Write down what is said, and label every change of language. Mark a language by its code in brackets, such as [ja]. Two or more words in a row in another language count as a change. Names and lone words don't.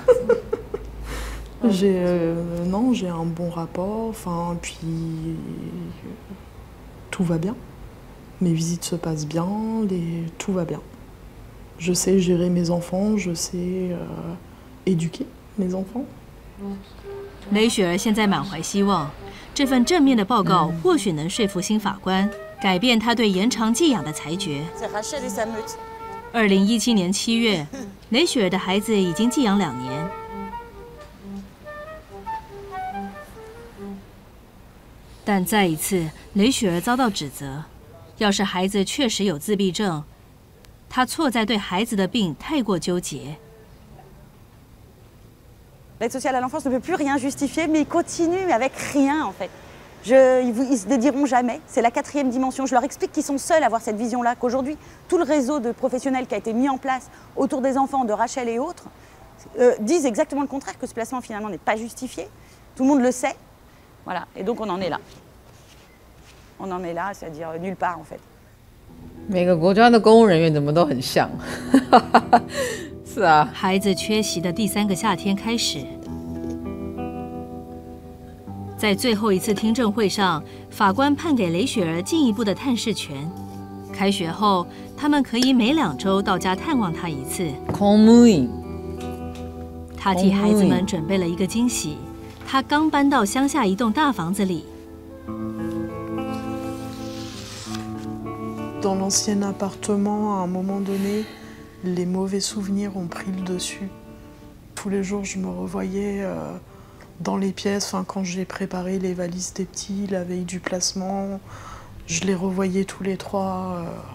[fr] J'ai un bon rapport, enfin, puis tout va bien. Mes visites se passent bien, tout va bien. Je sais gérer mes enfants, je sais éduquer mes enfants. [zh] 雷雪儿现在满怀希望，这份正面的报告或许能说服新法官，改变他对延长寄养的裁决。2017年7月，雷雪儿的孩子已经寄养2年。但再一次，雷雪儿遭到指责，要是孩子确实有自闭症，她错在对孩子的病太过纠结。 [fr] L'aide sociale à l'enfance ne peut plus rien justifier, mais ils continuent avec rien en fait. Ils se dédieront jamais. C'est la 4e dimension. Je leur explique qu'ils sont seuls à avoir cette vision-là, qu'aujourd'hui, tout le réseau de professionnels qui a été mis en place autour des enfants, de Rachel et autres, disent exactement le contraire, que ce placement finalement n'est pas justifié. Tout le monde le sait. Voilà. Et donc on en est là. On en est là, c'est-à-dire nulle part en fait. [zh] 每个国家的公务人员怎么都很像。是啊，孩子缺席的第3个夏天开始，在最后一次听证会上，法官判给雷雪儿进一步的探视权。开学后，他们可以每2周到家探望她1次。公務員，他替孩子们准备了一个惊喜。他刚搬到乡下一栋大房子里。 [fr] Dans l'ancien appartement, à un moment donné, les mauvais souvenirs ont pris le dessus. Tous les jours, je me revoyais dans les pièces, quand j'ai préparé les valises des petits, la veille du placement, je les revoyais tous les 3.